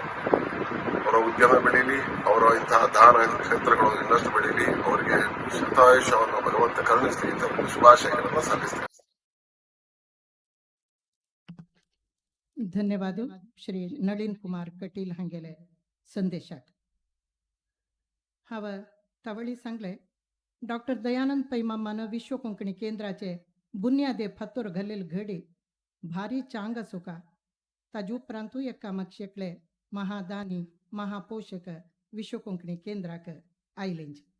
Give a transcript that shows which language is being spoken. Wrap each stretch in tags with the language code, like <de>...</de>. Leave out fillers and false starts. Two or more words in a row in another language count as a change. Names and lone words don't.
<kn>ಅವರ ಉದ್ಯಮ ಬೆಳೀಲಿ, ಅವರ ಇಂತಹ ದಾನ ಕ್ಷೇತ್ರಗಳು ಇನ್ನಷ್ಟು ಬೆಳೀಲಿ, ಅವರಿಗೆ ಶತಾಯುಷ್ಯವನ್ನು ಭಗವಂತ ಕರುಣಿಸಲಿ ಅಂತ ಒಂದು ಶುಭಾಶಯಗಳನ್ನು ಸಲ್ಲಿಸ್ತೇನೆ.</kn> <kok>ಧನ್ಯವಾದ ಶ್ರೀ ನಳಿನ್ ಕುಮಾರ್ ಕಟೀಲ್ हांगेले संदेशाक. हांव तवळी सांगले डॉक्टर दयानंद पै मामान विश्व कोंकणी केंद्राचे बुन्यादे फातोर घालेल घडी भारी चांग सुका. ताजे उपरांतूय एका मक्षेकले महादानी महापोषक विश्व कोंकणी केंद्राक आयलेंज.</kok>